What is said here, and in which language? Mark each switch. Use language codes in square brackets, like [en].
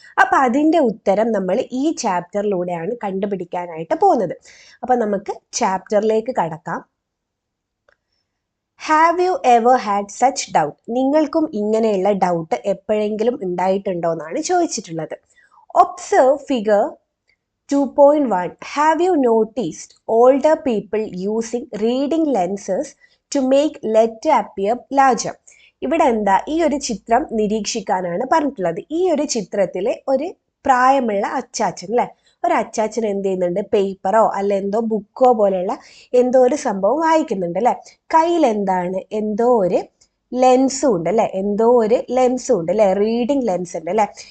[ml] അപ്പൊ അതിന്റെ ഉത്തരം നമ്മൾ ഈ ചാപ്റ്ററിലൂടെയാണ് കണ്ടുപിടിക്കാനായിട്ട് പോകുന്നത്. അപ്പൊ നമുക്ക് ചാപ്റ്ററിലേക്ക് കടക്കാം. [en] Have you ever had such doubt? [ml] നിങ്ങൾക്കും ഇങ്ങനെയുള്ള ഡൗട്ട് എപ്പോഴെങ്കിലും ഉണ്ടായിട്ടുണ്ടോ എന്നാണ് ചോദിച്ചിട്ടുള്ളത്. [en] Observe figure 2.1. Have you noticed older people using reading lenses to make letter appear larger? [ml] ഇവിടെ എന്താ, ഈ ഒരു ചിത്രം നിരീക്ഷിക്കാനാണ് പറഞ്ഞിട്ടുള്ളത്. ഈ ഒരു ചിത്രത്തിലെ ഒരു പ്രായമുള്ള അച്ചാച്ചൻ അല്ലെ, ഒരു അച്ചാച്ചൻ എന്ത് ചെയ്യുന്നുണ്ട്, പേപ്പറോ അല്ല എന്തോ ബുക്കോ പോലെയുള്ള എന്തോ ഒരു സംഭവം വായിക്കുന്നുണ്ട് അല്ലെ. കയ്യിൽ എന്താണ്, എന്തോ ഒരു ലെൻസും ഉണ്ട് അല്ലെ, എന്തോ ഒരു ലെൻസും ഉണ്ട് അല്ലെ, റീഡിങ് ലെൻസ് ഉണ്ട് അല്ലെ.